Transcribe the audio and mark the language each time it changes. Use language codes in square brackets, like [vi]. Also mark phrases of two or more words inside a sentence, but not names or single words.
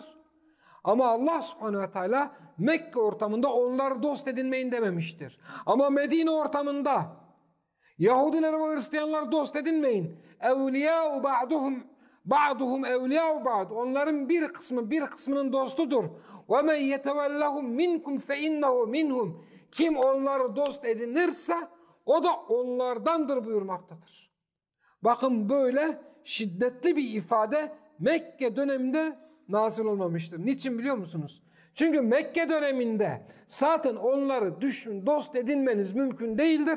[tr] Ama Allah [ar] سبحانه وتعالى [tr] Mekke ortamında onları dost edinmeyin dememiştir. Ama Medine ortamında Yahudiler ve Hristiyanlar dost edinmeyin. [ar] أولياء بعضهم أولياء بعض. [tr] Onların bir kısmı bir kısmının dostudur. [ar] وَمَنْ يَتَوَلَّهُمْ مِنْكُمْ فَاِنَّهُ مِنْهُمْ. [tr] Kim onları dost edinirse o da onlardandır buyurmaktadır. Bakın böyle şiddetli bir ifade Mekke döneminde nazil olmamıştır. Niçin biliyor musunuz? Çünkü Mekke döneminde zaten onları dost edinmeniz mümkün değildir.